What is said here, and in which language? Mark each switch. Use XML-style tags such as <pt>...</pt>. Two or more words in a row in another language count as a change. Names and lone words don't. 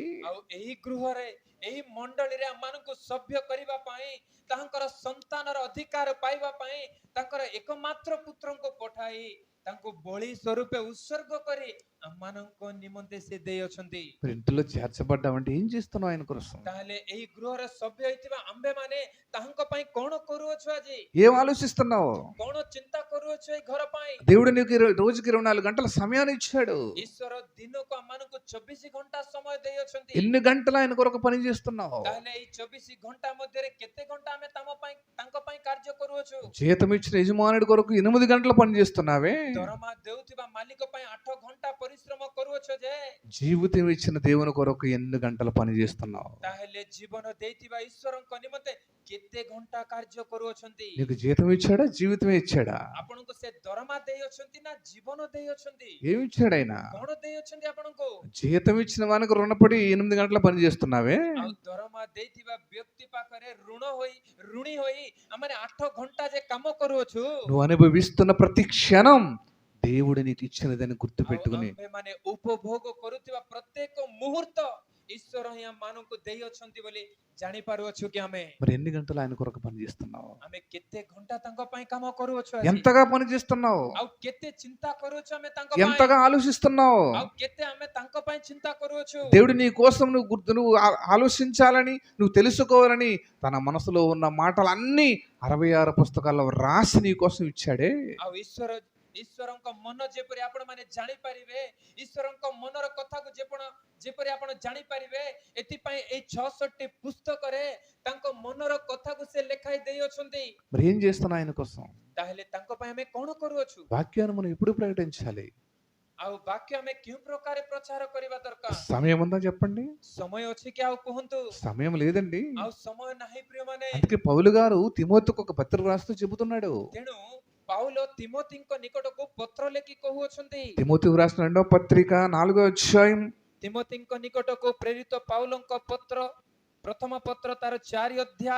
<or>ଆଉ ଏହି ଗୃହରେ ଏହି ମଣ୍ଡଳୀରେ ଆମମାନଙ୍କୁ ସଭ୍ୟ କରିବା ପାଇଁ, ତାଙ୍କର ସନ୍ତାନର ଅଧିକାର ପାଇବା ପାଇଁ ତାଙ୍କର ଏକମାତ୍ର ପୁତ୍ରଙ୍କୁ ପଠାଇ ତାଙ୍କୁ ବଳି ସ୍ୱରୂପେ ଉତ୍ସର୍ଗ କରି ଆମମାନଙ୍କ ନିମନ୍ତେ ସେ ଦେଇଅଛନ୍ତି।</or> <te>మరి ఇంటిలో చేర్చబడ్డామంటే ఏం చేస్తున్నావు ఆయన కోసం?</te> <or>ତାହେଲେ ଏହି ଗୃହରେ ସଭ୍ୟ ହେଇଥିବା ଆମ୍ଭେମାନେ ତାହାଙ୍କ ପାଇଁ କଣ କରୁଅଛୁ? ଆଜି</or> <te>ఏం ఆలోచిస్తున్నావు?</te> <or>କଣ ଚିନ୍ତା କରୁଅଛୁ ଏହି ଘର ପାଇଁ?</or> <te>దేవుడు నీకు రోజుకి 24 గంటల సమయాన్ని ఇచ్చాడు.</te> <or>ଈଶ୍ୱର ଦିନକୁ ଆମମାନଙ୍କୁ 24 ଘଣ୍ଟା ସମୟ ଦେଇଅଛନ୍ତି।</or> <te>ఎన్ని గంటలు ఆయన కొరకు పని చేస్తున్నావు?</te> <or>ତାହେଲେ ଏହି 24 ଘଣ୍ଟା ମଧ୍ୟରେ କେତେ ଘଣ୍ଟା ଆମେ ତାଙ୍କ ପାଇଁ କାର୍ଯ୍ୟ କରୁଅଛୁ?</or> <te>జీతం ఇచ్చిన యజమానుడి కొరకు 8 గంటలు పని చేస్తున్నావే.</te> <or>ଦରମା ଦେଉଥିବା ମାଲିକ ପାଇଁ 8 ଘଣ୍ଟା ପରିଶ୍ରମ କରୁଅଛ ଯେ,</or> <te>జీవితం ఇచ్చిన దేవుని కొరకు ఎన్ని గంటలు పని చేస్తున్నావు?</te> <or>ତାହେଲେ ଜୀବନ ଦେଇଥିବା ଈଶ୍ୱରଙ୍କ ନିମନ୍ତେ କେତେ ଘଣ୍ଟା କାର୍ଯ୍ୟ କରୁଅଛନ୍ତି?</or> <te>నీకు జీతం ఇచ్చాడా? జీవితమే ఇచ్చాడా?</te> <or>ଆପଣଙ୍କୁ ସେ ଦରମା ଦେଇଅଛନ୍ତି ନା ଜୀବନ ଦେଇଅଛନ୍ତି?</or> <te>ఏమి ఇచ్చాడు ఆయన?</te> <or>କଣ ଦେଇଅଛନ୍ତି ଆପଣଙ୍କୁ?</or> <te>జీతం ఇచ్చిన వానికి రుణపడి 8 గంటల పని చేస్తున్నావే.</te> <or>ଆଉ ଦରମା ଦେଇଥିବା ବ୍ୟକ୍ତି ପାଖରେ ଋଣୀ ହୋଇ ଆମେ 8 ଘଣ୍ଟା ଯେ କାମ କରୁଅଛୁ,</or> <te>నువ్వు అనుభవిస్తున్న ప్రతి క్షణం దేవుడు నీకు ఇచ్చినదని గుర్తు</te> <or>ଆଉ</or> <te>పెట్టుకుని</te> <or>ଆମ୍ଭେମାନେ ଉପଭୋଗ କରୁଥିବା ପ୍ରତ୍ୟେକ ମୁହୂର୍ତ୍ତ ଈଶ୍ୱର ହିଁ ଆମ ମାନଙ୍କୁ ଦେଇ ଅଛନ୍ତି ବୋଲି ଜାଣି ପାରୁଅଛୁ କି ଆମେ</or> <te>మరి ఎన్ని గంటలు ఆయన కొరకు పని చేస్తున్నావు?</te> <or>ଆମେ କେତେ ଘଣ୍ଟା ତାଙ୍କ ପାଇଁ କାମ କରୁଅଛୁ ଆଜି</or> <te>ఎంతగా పని చేస్తున్నావు?</te> <or>ଆଉ କେତେ ଚିନ୍ତା କରୁଅଛୁ ଆମେ ତାଙ୍କ ପାଇଁ</or> <te>ఎంతగా ఆలోచిస్తున్నావు?</te> <or>ଆଉ କେତେ ଆମେ ତାଙ୍କ ପାଇଁ ଚିନ୍ତା କରୁଅଛୁ</or> <te>దేవుడు నీ కోసం నువ్వు ఆలోచించాలని, నువ్వు తెలుసుకోవాలని తన మనసులో ఉన్న మాటలన్నీ 66 పుస్తకాల్లో రాసి నీ కోసం ఇచ్చాడే.</te> <or>ଆଉ ଈଶ୍ୱରଙ୍କ ମନ ଯେପରି ଆପଣ ମାନେ ଜାଣିପାରିବେ ଈଶ୍ୱରଙ୍କ ମନର କଥାକୁ ଯେପରି ଆପଣ ଜାଣିପାରିବେ ଏଥିପାଇଁ ଏଇ 66ଟି ପୁସ୍ତକରେ ତାଙ୍କ ମନର କଥାକୁ ସେ ଲେଖାଇ ଦେଇଅଛନ୍ତି</or> <te>మరి ఏం చేస్తున్నా ఆయన కోసం?</te> <or>ତାହେଲେ ତାଙ୍କ ପାଇଁ ଆମେ କଣ କରୁଅଛୁ</or> <te>వాక్యాన్ని మనం ఎప్పుడు ప్రకటించాలి?</te> <or>ଆଉ ବାକ୍ୟ ଆମେ କେଉଁ ପ୍ରକାର ପ୍ରଚାର କରିବା ଦରକାର</or> <te>సమయం ఉందా చెప్పండి?</te> <or>ସମୟ ଅଛି କି ଆଉ କୁହନ୍ତୁ</or> <te>సమయం లేదండి.</te> <or>ଆଉ ସମୟ ନାହିଁ ପ୍ରିୟମାନେ</or> <te>అందుకే పౌలు గారు తిమోతికి ఒక పత్రిక రాస్తూ చెబుతున్నాడు.</te> <or>ତେଣୁ ପାଉଲ ତିମୋତିଙ୍କ ନିକଟକୁ ପତ୍ର ଲେଖି କହୁଅଛନ୍ତି</or> <te>తిమోతికి రాసిన 2వ పత్రిక 4వ అధ్యాయం</te> <or>ତିମୋତିଙ୍କ ନିକଟକୁ ପ୍ରେରିତ ପାଉଲଙ୍କ ପତ୍ର ପ୍ରଥମ ପତ୍ର ତାର 4 ଅଧ୍ୟାୟ</or>